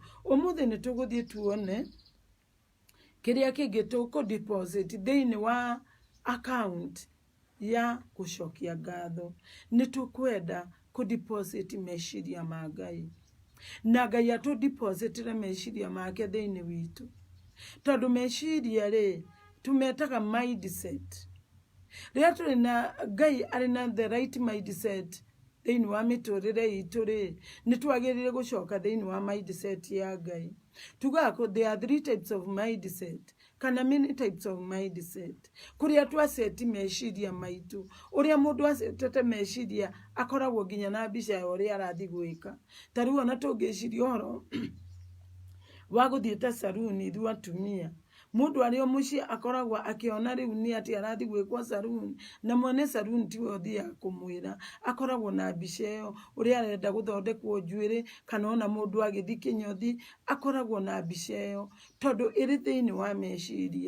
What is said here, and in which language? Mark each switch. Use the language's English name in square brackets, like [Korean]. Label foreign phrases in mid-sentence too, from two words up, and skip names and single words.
[Kikuyu] Umuthi ni tuguthie tuone kiria kingi tuku deposit thiini wa account ya gũcokia ngatho. Nĩtũkwenda kũ-deposit meciria ma Ngai, na Ngai atũ-depositĩre meciria make thĩinĩ witũ, tondũ meciria rĩ tũmetaga mindset. Rĩrĩa tũrĩ na Ngai arĩ na [English] the right mindset [Kikuyu] thĩinĩ wa mĩtũrĩre itũ rĩ, nĩtwagĩrĩire gũcoka thĩinĩ wa mindset ya Ngai. [English] Tugaga there are 3 types of mindset, kana many types of mindset. [Kikuyu] Kũrĩa twaseti meciria maitũ, ũrĩa mũndũ asetete meciria akoragwo nginya na mbica ya ũrĩa arathi gwĩka. Ta rĩu ona tũngĩciria ũhoro wa gũthiĩ ta saruni ithuĩ atumia, mũndũ arĩ o mũciĩ akoragwo akĩona rĩu nĩ atĩ arathi gwĩkwo saruni, na mwene saruni tiwe ũthiaga kũmwĩra, akoragwo na mbica ĩyo ũrĩa arenda gũthondekwo njuĩrĩ, kana ona mũndũ agĩthi kĩnyothi akoragwo na mbica ĩyo, tondũ ĩrĩ thĩinĩ wa meciria.